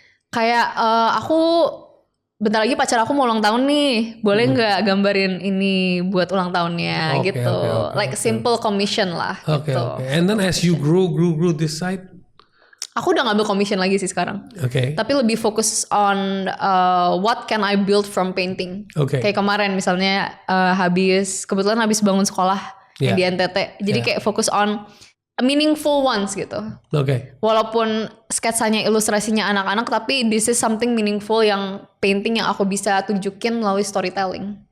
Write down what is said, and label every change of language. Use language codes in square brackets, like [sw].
[id] Kayak aku bentar lagi pacar aku mau ulang tahun nih, boleh nggak gambarin ini buat ulang tahunnya gitu. [en] Like simple commission [id] lah gitu. [en] And then as you grow this side? [id] Aku udah ngambil commission lagi sih sekarang. Tapi lebih fokus [en] on what can I build from painting. [id] Kayak kemarin misalnya kebetulan habis bangun sekolah yang di NTT. Jadi kayak fokus [en] on meaningful ones [id] gitu. Walaupun sketsanya ilustrasinya anak-anak, tapi [en] this is something meaningful [id] yang painting yang aku bisa tunjukin melalui storytelling.